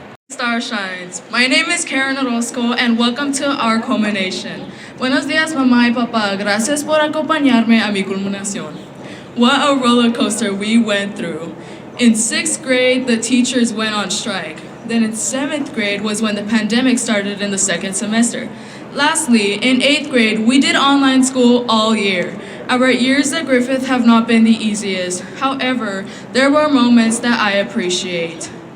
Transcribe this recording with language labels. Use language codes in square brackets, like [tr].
[en] Star shines. My name is Karen Orozco and welcome to our culmination. [es] Buenos días, mamá y papá. Gracias por acompañarme a mi culminación. [en] What a roller coaster we went through. In 6th grade, the teachers went on strike. Then in 7th grade was when the pandemic started in the 2nd semester. Lastly, in 8th grade, we did online school all year. Our years at Griffith have not been the easiest. However, there were moments that I appreciate.